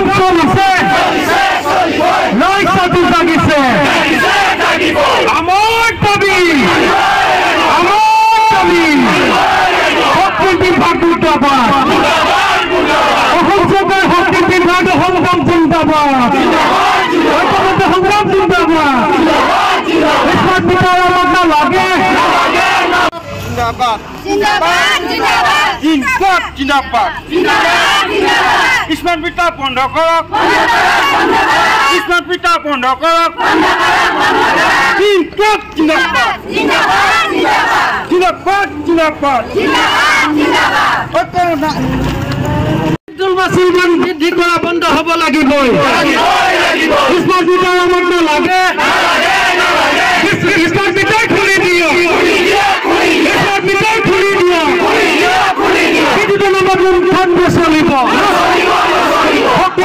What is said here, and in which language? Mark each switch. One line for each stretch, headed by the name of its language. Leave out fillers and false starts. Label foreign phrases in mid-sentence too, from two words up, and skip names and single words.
Assamese: চলিছে নৈশটো জাগিছে আমাৰ দাবী শক্তি বিভাগ মুৰ্দাবাদ অসম চৰকাৰ শক্তি বিভাগ সংগ্ৰাম জিন্দাবাদ সংগ্ৰাম জিন্দাবাদ
English: smart meter
Assamese: আমাক নালাগে
Hindi: जिंदाबाद जिंदाबाद जिंदाबाद जिंदाबाद जिंदाबाद
English: smart meter
Hindi: बंद करक
English: smart meter
Hindi: बंद करक जिंदाबाद जिंदाबाद जिंदाबाद जिंदाबाद जिंदाबाद
Assamese: জলবাসী মান বৃদ্ধি কৰা বন্ধ হ'ব লাগিব
English: smart meter
Assamese: আমাক নালাগে
English: smart meter
Assamese: খুলি দিয়ক
English: smart meter
Assamese: খুলি দিয়ক বিদ্যুৎ নামত লুণ্ঠন নচলিব শক্তি